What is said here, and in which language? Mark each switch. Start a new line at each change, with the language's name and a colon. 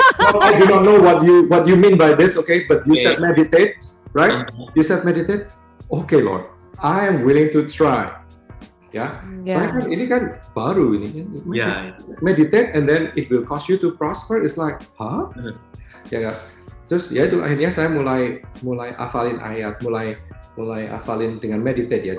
English: No, I do not know what you mean by this, okay, but you said meditate, right? You said meditate. Okay, Lord, I am willing to try.
Indonesian: Ya, soalnya kan ini kan baru ini.
English: Meditate and then it will cause you to prosper. It's like, huh?
Indonesian: Ya nggak? Terus ya itu akhirnya saya mulai hafalin ayat, mulai hafalin dengan meditate ya.